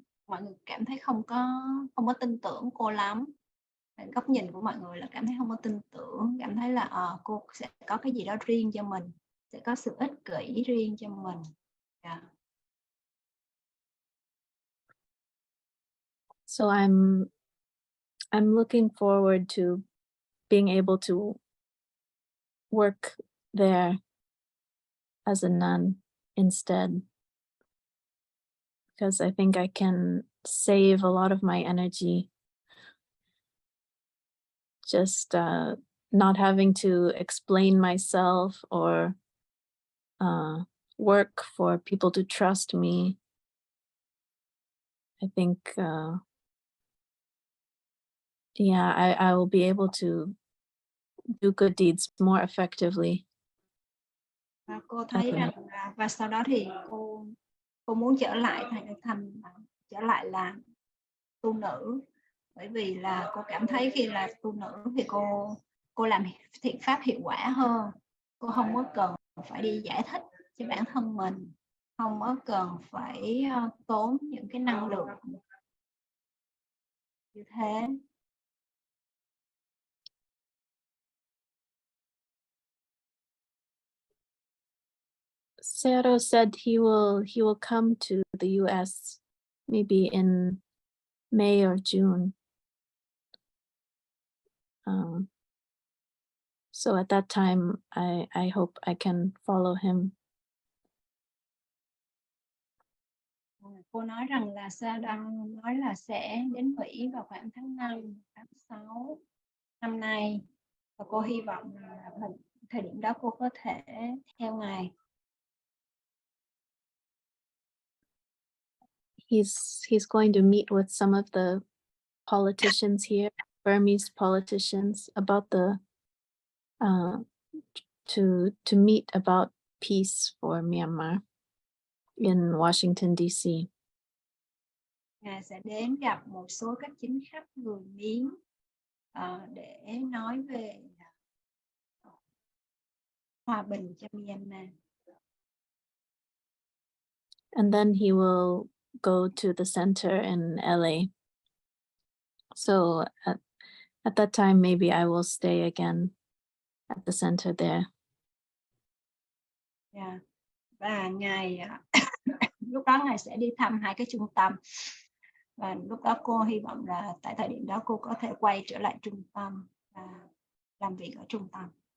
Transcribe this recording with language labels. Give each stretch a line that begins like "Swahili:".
Vietnamese: mọi người cảm thấy không có tin tưởng cô lắm. Góc nhìn của mọi người là cảm thấy không có tin tưởng, cảm thấy là cô sẽ có cái gì đó riêng cho mình, sẽ có sự ích kỷ riêng cho mình.
English: Yeah. So I'm looking forward to being able to work there as a nun instead, because I think I can save a lot of my energy just not having to explain myself or work for people to trust me. I think I will be able to do good deeds more effectively.
Vietnamese: Và cô thấy rằng và sau đó thì cô muốn trở lại trở lại là tu nữ, bởi vì là cô cảm thấy khi là tu nữ thì cô làm thiện pháp hiệu quả hơn. Cô không có cần phải đi giải thích cho bản thân mình, không có cần phải tốn những cái năng lượng như thế.
English: Sayadaw said he will come to the US maybe in May or June. So at that time, I hope I can follow him.
Vietnamese: Cô nói rằng là Sayadaw nói là sẽ đến Mỹ vào khoảng tháng 5, tháng 6 năm nay, và cô hy vọng là thời điểm đó cô có thể theo Ngài.
English: He's going to meet with some of the politicians here, Burmese politicians, about the to meet about peace for Myanmar in Washington D.C.
Vietnamese: Ngài sẽ đến gặp một số các chính khách người Miến để nói về hòa bình cho Myanmar.
English: And then he will go to the center in LA. So at that time, maybe I will stay again at the center there. Yeah.
Vietnamese: Và Ngài lúc đó Ngài sẽ đi thăm hai cái trung tâm. Và lúc đó cô hy vọng là tại thời điểm đó cô có thể quay trở lại trung tâm và làm việc ở trung tâm.